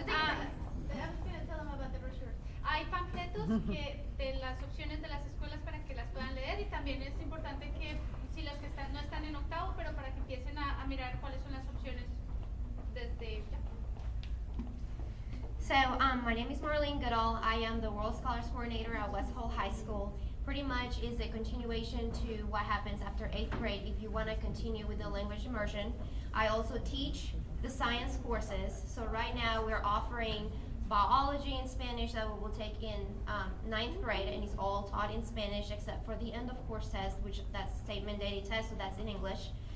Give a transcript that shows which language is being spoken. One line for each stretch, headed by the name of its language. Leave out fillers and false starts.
English: I was gonna tell them about the brochures.
Spanish: Hay panfletos de las opciones de las escuelas para que las puedan leer y también es importante que si los que no están en octavo, pero para que empiecen a mirar cuáles son las opciones desde ya.
English: So, my name is Marlene Goodall. I am the World Scholars Coordinator at West Hall High School. Pretty much is a continuation to what happens after 8th grade if you want to continue with the language immersion. I also teach the science courses. So right now we're offering biology in Spanish that we will take in 9th grade, and it's all taught in Spanish except for the end of course test, which that's state mandated test, so that's in English.